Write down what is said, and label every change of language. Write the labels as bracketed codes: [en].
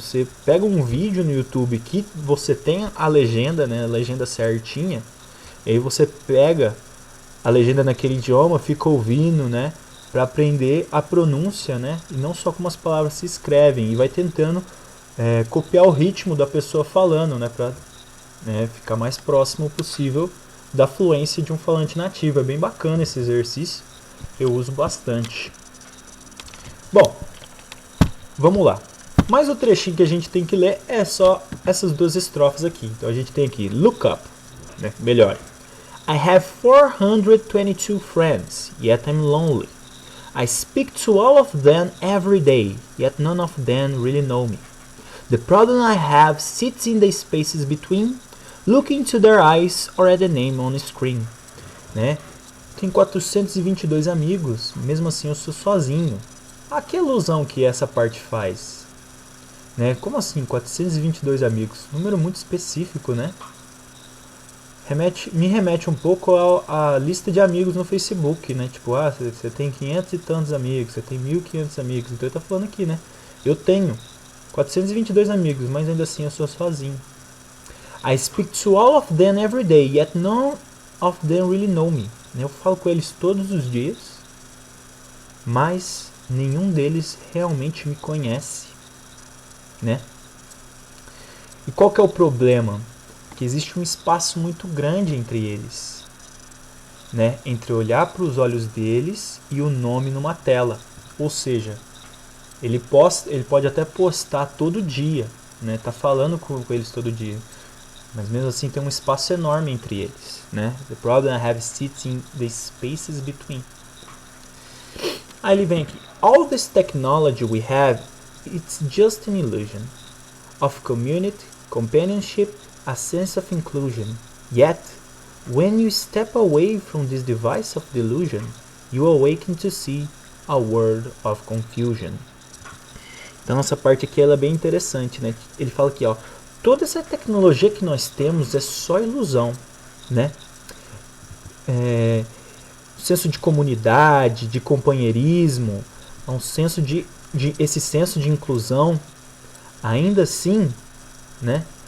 [pt] Você pega um vídeo no YouTube que você tem a legenda, né, a legenda certinha, e aí você pega a legenda naquele idioma, fica ouvindo, né, para aprender a pronúncia, né, e não só como as palavras se escrevem, e vai tentando copiar o ritmo da pessoa falando, né, para ficar mais próximo possível da fluência de um falante nativo. É bem bacana esse exercício, eu uso bastante. Bom, vamos lá. Mas o trechinho que a gente tem que ler é só essas duas estrofes aqui. Então a gente tem aqui, [en] look up, [pt] né, melhor. [en] I have 422 friends, yet I'm lonely. I speak to all of them every day, yet none of them really know me. The problem I have sits in the spaces between, looking into their eyes or at the name on the screen. [pt] Né? Tenho 422 amigos, mesmo assim eu sou sozinho. Que ilusão que essa parte faz? Né? Como assim 422 amigos? Número muito específico, né? Me remete um pouco à lista de amigos no Facebook, né? Tipo, você tem 500 e tantos amigos, você tem 1.500 amigos. Então ele tá falando aqui, né? Eu tenho 422 amigos, mas ainda assim eu sou sozinho. [en] I speak to all of them every day, yet none of them really know me. [pt] Eu falo com eles todos os dias, mas nenhum deles realmente me conhece, né? E qual que é o problema? Que existe um espaço muito grande entre eles, né? Entre olhar para os olhos deles e o nome numa tela. Ou seja, ele pode até postar todo dia, né? Tá falando com eles todo dia, mas mesmo assim tem um espaço enorme entre eles, né? [en] The problem I have sits in the spaces between. [pt] Aí ele vem aqui. [en] All this technology we have, it's just an illusion of community, companionship, a sense of inclusion. Yet, when you step away from this device of delusion, you awaken to see a world of confusion. [pt] Então essa parte aqui ela é bem interessante, né? Ele fala aqui, ó, toda essa tecnologia que nós temos é só ilusão, né? Senso de comunidade, de companheirismo, um senso esse senso de inclusão, ainda assim, né?